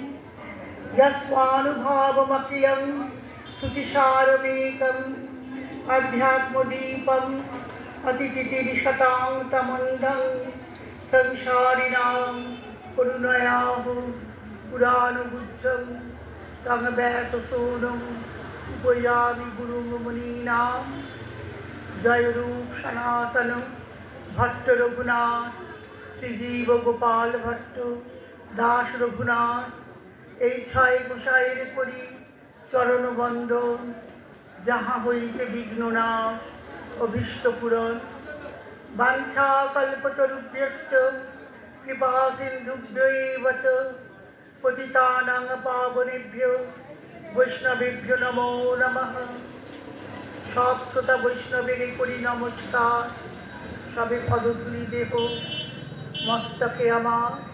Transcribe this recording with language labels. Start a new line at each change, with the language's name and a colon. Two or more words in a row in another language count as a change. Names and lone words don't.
Sanskrit: यस्वानुभावमखिलं श्रुतिसारमेकम् अध्यात्मदीपम् अतिचितिरिशतां तमन्धं संसारिणां करुणयाः पुराणगुच्छं तं व्याससूनुम् उपयामि गुरुं मुनीनां।
Bangla: जय रूप सनातन भट्ट रघुनाथ श्रीजीव गोपाल भट्ट दास रघुनाथ এই ছয় গোসাইয়ের করি চরণ বন্দন যাহা হইতে বিঘ্ন নাশ অভীষ্ট পূরণ।
Sanskrit: বাঞ্ছা কল্পতরুভ্যশ্চ কৃপা সিন্ধুভ্যৈব চ পতিতানাং পাবনেভ্যো বৈষ্ণবেভ্যো নমো নমঃ।
Bangla: সব শ্রোতা বৈষ্ণবের করি নমস্কার, সবে পদধূলি দেহ মস্তকে আমার।